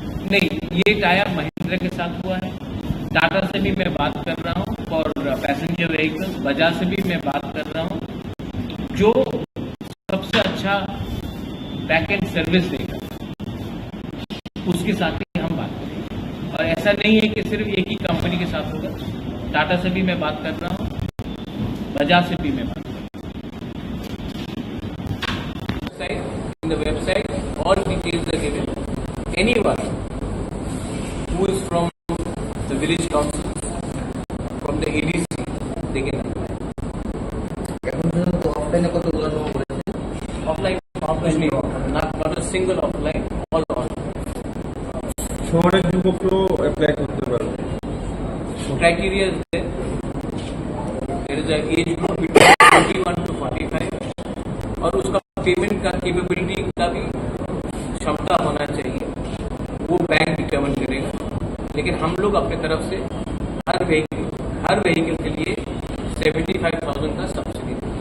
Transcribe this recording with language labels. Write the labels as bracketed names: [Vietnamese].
[Hindi] नहीं, ये टायर महिंद्रा के साथ हुआ है, टाटा से भी मैं बात कर रहा हूँ और पैसेंजर व्हीकल्स बजाज से भी मैं बात कर रहा हूँ, जो सबसे अच्छा बैक एंड सर्विस देगा उसके साथ ही हम बात करेंगे। और ऐसा नहीं है कि सिर्फ एक ही कंपनी के साथ होगा, टाटा से भी मैं बात कर रहा हूँ, बजाज से भी मैं बात कर रहा हूँ। [English] In the website, all details are given. Anyone who is from the village council, from the ADC, they can apply. [Bangla] এখন পর্যন্ত অফলাইনে কতগুলো জমা পড়েছে? [English] Offline, not a single offline, all online. [Bangla] শহরের যুবকরাও অ্যাপ্লাই করতে পারবে। [English] Criteria is there. There is an age group between 21 to 45 [Hindi] और उसका पेमेंट का कैपेबिलिटी का भी क्षमता होना चाहिए, वो बैंक डिटरमाइन करेगा। लेकिन हम लोग अपने तरफ से हर व्हीकल के लिए 75,000 का सब्सिडी